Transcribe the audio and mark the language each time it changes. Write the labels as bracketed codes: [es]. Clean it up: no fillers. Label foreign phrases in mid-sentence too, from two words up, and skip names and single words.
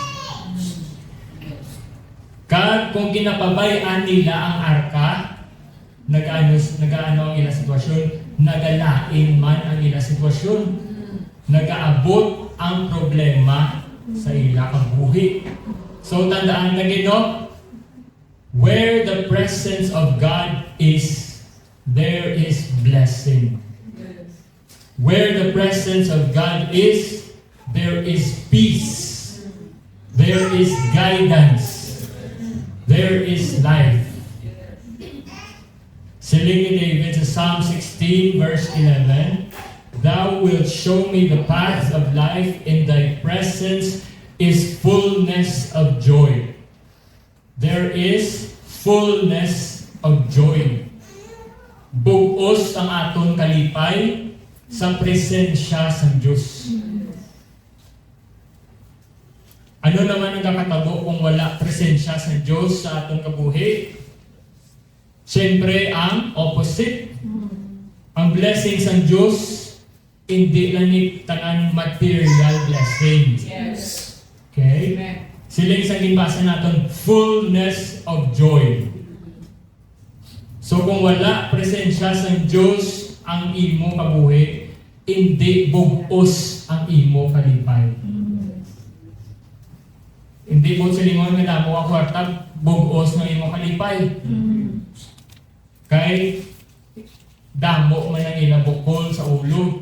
[hil] Kag kung ginapabayan nila ang arka, nagaano ang ilang sitwasyon, nagalain man ang ilang sitwasyon. Nagaabot ang problema sa ilang buhi. So tandaan na gino, [en] where the presence of God is, there is blessing. Where the presence of God is, there is peace. There is guidance. There is life. [hil] Siling ni David sa [en] Psalm 16 verse 11, Thou wilt show me the paths of life, in thy presence is fullness of joy. There is fullness of joy. [hil] Bugos ang aton kalipay sa presensya sa Diyos. Ano naman ang nakatabo kung wala presensya sa Diyos sa aton kabuhi? Siyempre ang opposite. Ang blessing sa Diyos hindi lang ni tanan [en] material blessings. Yes. Okay? Amen. [hil] Sila isang ginbasa natin, [en] fullness of joy. [hil] So kung wala presensya sa Diyos ang imo kabuhi, hindi bugos ang imo kalipay. Hindi po silingon nga damo ako kwarta, bugos ng imo kalipay. Kay damo man ang ilang bukol sa ulo.